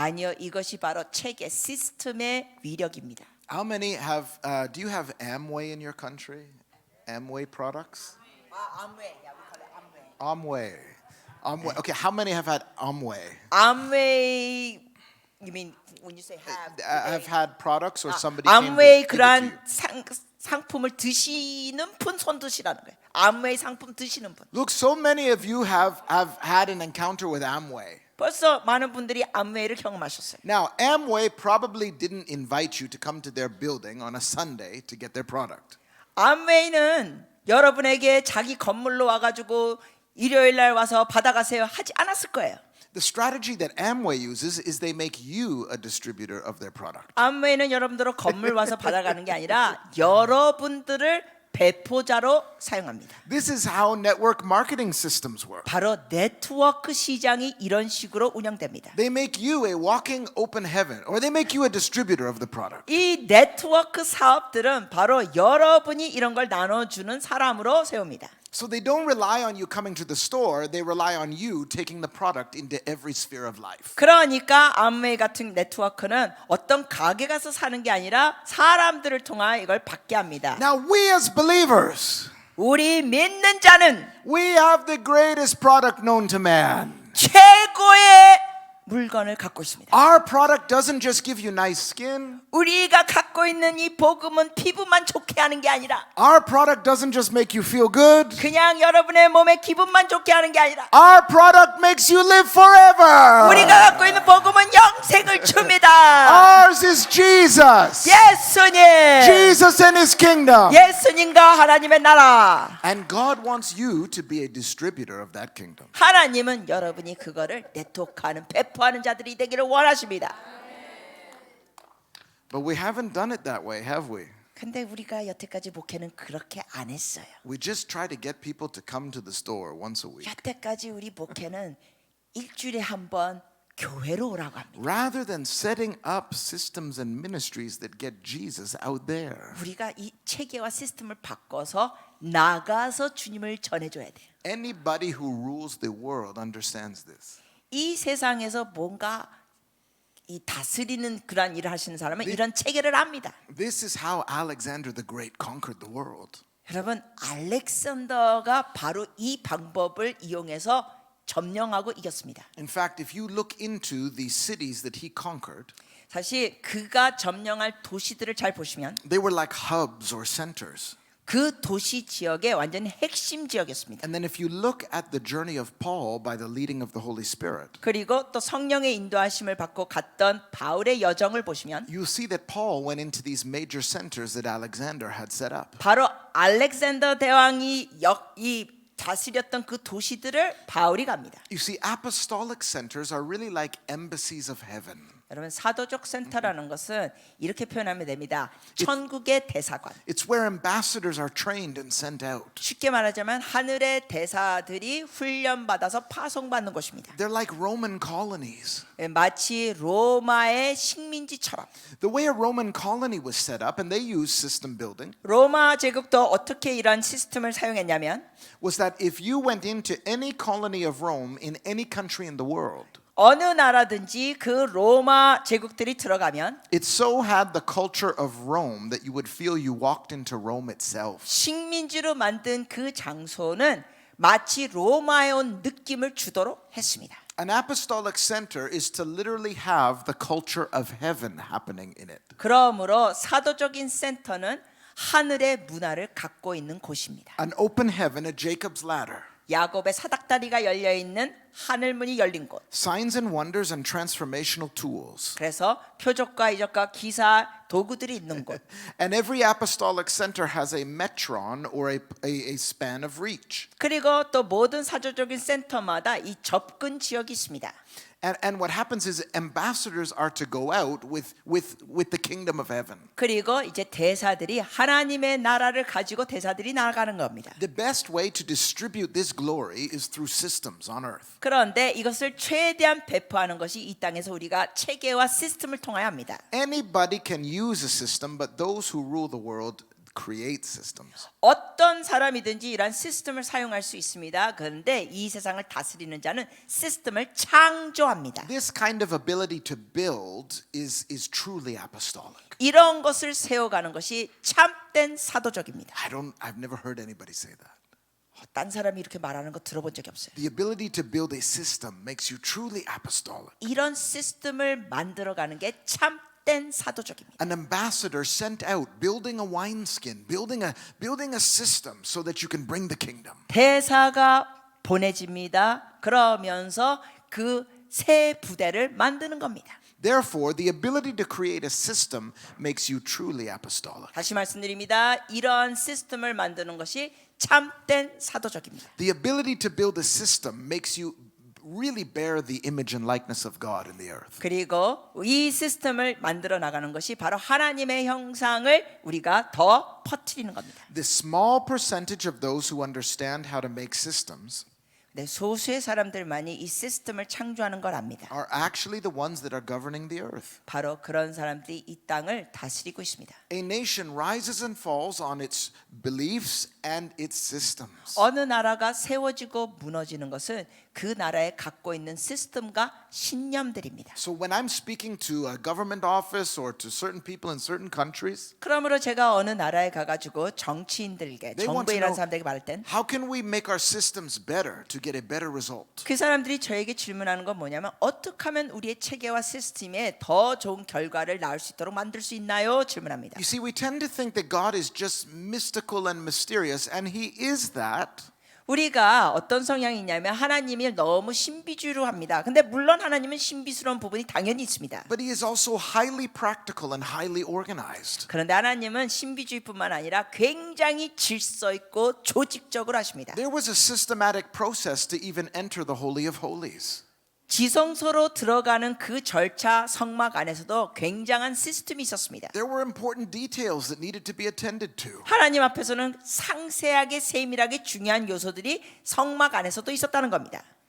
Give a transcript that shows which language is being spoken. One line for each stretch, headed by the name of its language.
Korean: 아니요, 이것이 바로 체계 시스템의 위력입니다.
English: How many have, do you have Amway in your country? Amway products? Amway. Amway. Okay, how many have had Amway? 암웨이, you mean when you say Have had products or somebody came to
Korean: 암웨이
English: give it to
Korean: 그러한
English: you?
Korean: 상품을 드시는 분 손 드시라는 거예요. 암웨이 상품 드시는 분.
English: Look, so many of you have had an encounter with Amway.
Korean: 벌써 많은 분들이 암웨이를 경험하셨어요.
English: Now, Amway probably didn't invite you to come to their building on a Sunday to get their product.
Korean: 암웨이는 여러분에게 자기 건물로 와가지고 일요일 날 와서 받아가세요 하지 않았을 거예요.
English: The strategy that Amway uses is they make you a distributor of their product.
Korean: 암웨이는 여러분들로 건물 와서 받아가는 게 아니라 여러분들을 배포자로 사용합니다.
English: This is how network marketing systems work.
Korean: 바로 네트워크 시장이 이런 식으로 운영됩니다.
English: They make you a walking open heaven, or they make you a distributor of the product.
Korean: 이 네트워크 사업들은 바로 여러분이 이런 걸 나눠주는 사람으로 세웁니다.
English: So they don't rely on you coming to the store, they rely on you taking the product into every sphere of life.
Korean: 그러니까 암웨이 같은 네트워크는 어떤 가게 가서 사는 게 아니라 사람들을 통하여 이걸 받게 합니다.
English: Now we as believers,
Korean: 우리 믿는 자는
English: we have the greatest product known to man.
Korean: 최고의 물건을 갖고 있습니다.
English: Our product doesn't just give you nice skin.
Korean: 우리가 갖고 있는 이 복음은 피부만 좋게 하는 게 아니라
English: Our product doesn't just make you feel good.
Korean: 그냥 여러분의 몸에 기분만 좋게 하는 게 아니라
English: Our product makes you live forever.
Korean: 우리가 갖고 있는 복음은 영생을 줍니다.
English: Ours is Jesus.
Korean: 예수님,
English: Jesus and his kingdom.
Korean: 예수님과 하나님의 나라.
English: And God wants you to be a distributor of that kingdom.
Korean: 하나님은 여러분이 그거를 네트워크하는 배포하는 자들이 되기를 원하십니다.
English: But we haven't done it that way, have we?
Korean: 근데 우리가 여태까지 목회는 그렇게 안 했어요.
English: We just try to get people to come to the store once a week.
Korean: 여태까지 우리 목회는 일주일에 한 번 교회로 오라고 합니다.
English: Rather than setting up systems and ministries that get Jesus out there.
Korean: 우리가 이 체계와 시스템을 바꿔서 나가서 주님을 전해줘야 돼요.
English: Anybody who rules the world understands this.
Korean: 이 세상에서 뭔가 이 다스리는 그런 일을 하시는 사람은 이런 체계를 압니다.
English: This is how Alexander the Great conquered the world.
Korean: 여러분, 알렉산더가 바로 이 방법을 이용해서 점령하고 이겼습니다.
English: In fact, if you look into the cities that he conquered,
Korean: 사실 그가 점령할 도시들을 잘 보시면
English: they were like hubs or centers.
Korean: 그 도시 지역의 완전히 핵심 지역이었습니다.
English: And then if you look at the journey of Paul by the leading of the Holy Spirit,
Korean: 그리고 또 성령의 인도하심을 받고 갔던 바울의 여정을 보시면
English: you see that Paul went into these major centers that Alexander had set up.
Korean: 바로 알렉산더 대왕이 이 다스렸던 그 도시들을 바울이 갑니다.
English: You see, apostolic centers are really like embassies of heaven.
Korean: 여러분, 사도적 센터라는 것은 이렇게 표현하면 됩니다. 천국의 대사관.
English: It's where ambassadors are trained and sent out.
Korean: 쉽게 말하자면 하늘의 대사들이 훈련받아서 파송받는 곳입니다.
English: They're like Roman colonies.
Korean: 마치 로마의 식민지처럼.
English: The way a Roman colony was set up, and they used system building,
Korean: 로마 제국도 어떻게 이런 시스템을 사용했냐면
English: was that if you went into any colony of Rome in any country in the world,
Korean: 어느 나라든지 그 로마 제국들이 들어가면
English: it so had the culture of Rome that you would feel you walked into Rome itself.
Korean: 식민지로 만든 그 장소는 마치 로마에 온 느낌을 주도록 했습니다.
English: An apostolic center is to literally have the culture of heaven happening in it.
Korean: 그러므로 사도적인 센터는 하늘의 문화를 갖고 있는 곳입니다.
English: An open heaven, a Jacob's ladder.
Korean: 야곱의 사닥다리가 열려 있는 하늘문이 열린 곳.
English: Signs and wonders and transformational tools.
Korean: 그래서 표적과 이적과 기사 도구들이 있는 곳.
English: And every apostolic center has a metron or a span of reach.
Korean: 그리고 또 모든 사조적인 센터마다 이 접근 지역이 있습니다.
English: And what happens is ambassadors are to go out with the kingdom of heaven.
Korean: 그리고 이제 대사들이 하나님의 나라를 가지고 대사들이 나아가는 겁니다.
English: The best way to distribute this glory is through systems on earth.
Korean: 그런데 이것을 최대한 배포하는 것이 이 땅에서 우리가 체계와 시스템을 통하여 합니다.
English: Anybody can use a system, but those who rule the world create systems.
Korean: 어떤 사람이든지 이러한 시스템을 사용할 수 있습니다. 그런데 이 세상을 다스리는 자는 시스템을 창조합니다.
English: This kind of ability to build is truly apostolic.
Korean: 이런 것을 세워가는 것이 참된 사도적입니다.
English: I've never heard anybody say that.
Korean: 딴 사람이 이렇게 말하는 거 들어본 적이 없어요.
English: The ability to build a system makes you truly apostolic.
Korean: 이런 시스템을 만들어가는 게 참된 사도적입니다.
English: An ambassador sent out building a wineskin, building a system so that you can bring the kingdom.
Korean: 대사가 보내집니다. 그러면서 그 새 부대를 만드는 겁니다.
English: Therefore, the ability to create a system makes you truly apostolic.
Korean: 다시 말씀드립니다. 이런 시스템을 만드는 것이 참된 사도적입니다.
English: The ability to build a system makes you really bear the image and likeness of God in the earth.
Korean: 그리고 이 시스템을 만들어 나가는 것이 바로 하나님의 형상을 우리가 더 퍼뜨리는 겁니다.
English: The small percentage of those who understand how to make systems
Korean: 네, 소수의 사람들만이 이 시스템을 창조하는 걸 압니다.
English: are actually the ones that are governing the earth.
Korean: 바로 그런 사람들이 이 땅을 다스리고 있습니다.
English: A nation rises and falls on its beliefs and its systems.
Korean: 어느 나라가 세워지고 무너지는 것은 그 나라에 갖고 있는 시스템과 신념들입니다.
English: So when I'm speaking to a government office or to certain people in certain countries,
Korean: 그러므로 제가 어느 나라에 가가지고 정치인들에게
English: They want to
Korean: 정부에 일하는
English: know-
Korean: 사람들에게 말할 땐 그
English: how can we make our systems better to get a better result?
Korean: 사람들이 저에게 질문하는 건 뭐냐면 어떻게 하면 우리의 체계와 시스템에 더 좋은 결과를 낳을 수 있도록 만들 수 있나요? 질문합니다.
English: You see, we tend to think that God is just mystical and mysterious, and He is that.
Korean: 우리가 어떤 성향이 있냐면 하나님이 너무 신비주의로 합니다. 근데 물론 하나님은 신비스러운 부분이 당연히 있습니다.
English: But He is also highly practical and highly organized.
Korean: 그런데 하나님은 신비주의뿐만 아니라 굉장히 질서 있고 조직적으로 하십니다.
English: There was a systematic process to even enter the Holy of Holies.
Korean: 지성소로 들어가는 그 절차 성막 안에서도 굉장한 시스템이 있었습니다.
English: There were important details that needed to be attended to.
Korean: 하나님 앞에서는 상세하게 세밀하게 중요한 요소들이 성막 안에서도 있었다는 겁니다.